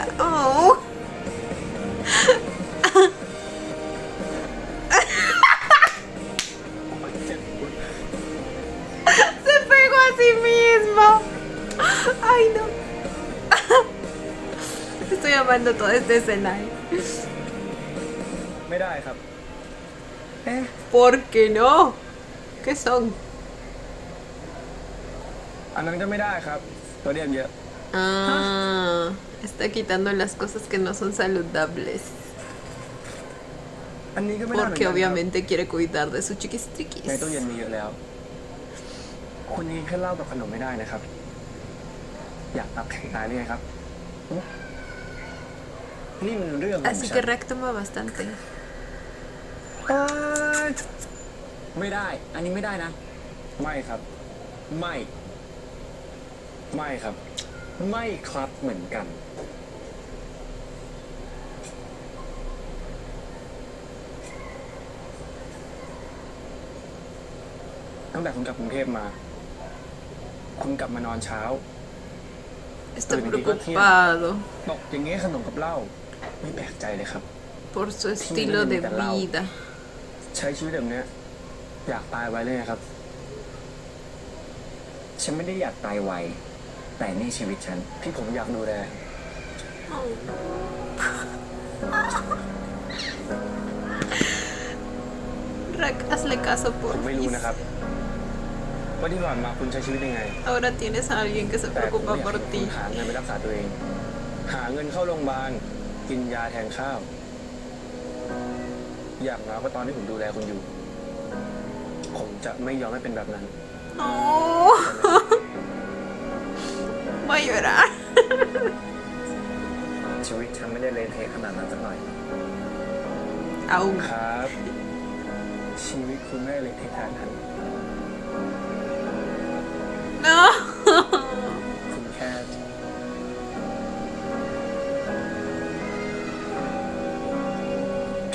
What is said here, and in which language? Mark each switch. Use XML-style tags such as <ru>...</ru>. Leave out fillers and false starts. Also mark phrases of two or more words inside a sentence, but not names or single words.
<es>Oh. Se pegó a sí mismo. Ay, no. Estoy amando toda esta escena.</es> <th>ไม่ได้ครับ</th> <es>¿Por qué no? ¿Qué son?</es> <th>อันนั้นก็ไม่ได้ครับ ตัวเดียมเยอะ</th> <es>Ah, está quitando las cosas que no son saludables.</es> <th>อันนี้ก็ไม่ได้เหมือน</th> <es>Porque</es> <th>กันครับ</th> <es>obviamente quiere cuidar de sus</es> <th>ใน</th> <es>chiquistriquis.</es> <th>ตู้เย็นมีเยอะแล้ว คุณยิงแค่เหล้ากับขนมไม่ได้นะครับ อยากตับแข็งตายหรือไงครับหึนี่มันเรื่องของ</th> <es>Así</es> <th>ฉั</th> <es>que</es> <th>น</th> <es>Rack toma bastante.</es> <th>ไม่ได้ อันนี้ไม่ได้นะ ไม่ครับ ไม่ ไม่ครับ ไม่ครับเหมือนกัน ตั้งแต่คุณกลับกรุงเทพมา คุณกลับมานอนเช้า</th> <es>Está Pero ni preocupado</es> <th>ตกอย่างเงี้ยขนมกับเหล้าไม่แปลกใจเลยครับ</th> <es>por su estilo de vida.</es> <th>ใช้ชีวิตแบบเนี้ยอยากตายไว้เลยไงครับ ฉันไม่ได้อยากตายไว แต่นี่ชีวิตฉัน ที่ผมอยากดูแล</th> <es>Rack, hazle caso</es> <th>ผมไม่รู้</th> <es>por</es> <th>นะครับ ว่าที่ผ่านมาคุณใช้ชีวิตยังไง</th> <es>Ahora tienes a alguien que se</es> <th>แต่ผม</th> <es>preocupa</es> <th>อยาก</th> <es>por</es> <th>ให้คุณ</th> <es>ti.</es> <th>หาเงินไปรักษาตัวเอง หาเงินเข้าโรงพยาบาล กินยาแทนข้าว อย่างน้อยก็ตอนที่ผมดูแลคุณอยู่ ผมจะไม่ยอมให้เป็นแบบนั้น</th> <es>No. Voy a llorar.</es> <th>ชีวิตฉันไม่ได้เละเทะขนาดนั้นสักหน่อย</th> <es>Aún.</es> <th>ครับ ชีวิตคุณไม่ได้เละเทะขนาดนั้น</th> <es>No.</es> <th>คุณแค่ แก่</th>